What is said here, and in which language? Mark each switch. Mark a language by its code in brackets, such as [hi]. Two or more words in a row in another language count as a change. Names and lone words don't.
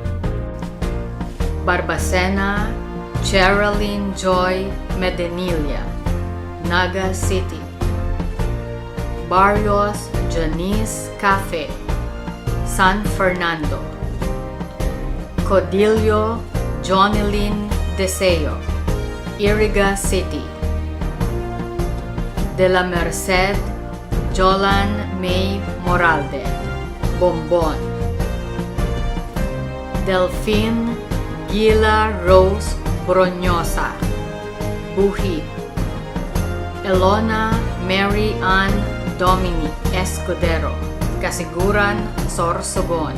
[bik] Barbacena Geraldine Joy Medenilia, Naga City. Barrios Janice Cafe, San Fernando. Codillo Jonelyn Deseo, Iriga City. De la Merced Jolan May Moralde, Bombon. Delphine Gila Rose Bronyosa, Buhi. Elona Mary Ann Dominic Escudero, Kasiguran, Sorsogon.